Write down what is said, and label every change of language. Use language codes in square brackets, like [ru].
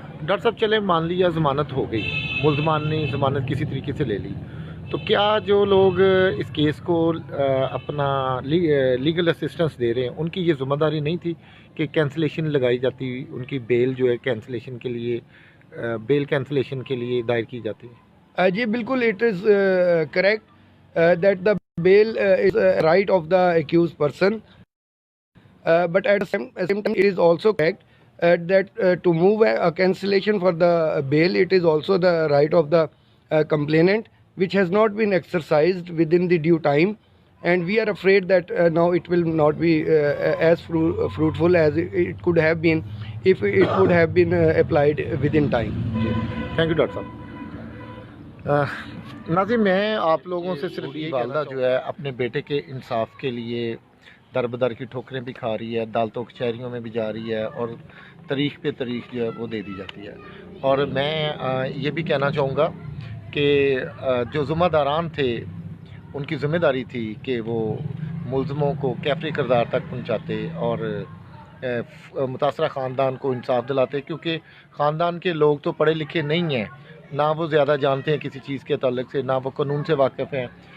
[ur] Doctor صاحب چلے مان لیا ضمانت ہو گئی، ملزمان نے ضمانت کسی طریقے سے لے لی، تو کیا جو لوگ اس کیس کو اپنا لیگل اسسٹنس دے رہے ہیں ان کی یہ ذمہ داری نہیں تھی کہ کینسلیشن لگائی جاتی، ان کی بیل جو ہے کینسلیشن کے لیے، بیل کینسلیشن کے لیے دائر کی جاتی؟ جی بالکل، [en] It is correct that the bail is right of the accused person. But at the same time, it is also correct that to move a cancellation for the bail, it is also the right of the complainant, which has not been exercised within the due time, and we are afraid that now it will not be as fruitful as it could have been if it would have been applied within time. Thank you doctor صاحب. [ur] ناظرین، میں آپ لوگوں سے صرف یہ والدہ جو ہے اپنے بیٹے کے انصاف کے لیے در بدر کی ٹھوکریں بھی کھا رہی ہے، عدالتوں کچہریوں میں بھی جا رہی ہے، اور تاریخ پہ تاریخ جو ہے وہ دے دی جاتی ہے. اور میں یہ بھی کہنا چاہوں گا کہ جو ذمہ داران تھے ان کی ذمہ داری تھی کہ وہ ملزموں کو کیفری کردار تک پہنچاتے اور متاثرہ خاندان کو انصاف دلاتے، کیونکہ خاندان کے لوگ تو پڑھے لکھے نہیں ہیں، نہ وہ زیادہ جانتے ہیں کسی چیز کے تعلق سے، نہ وہ قانون سے واقف ہیں.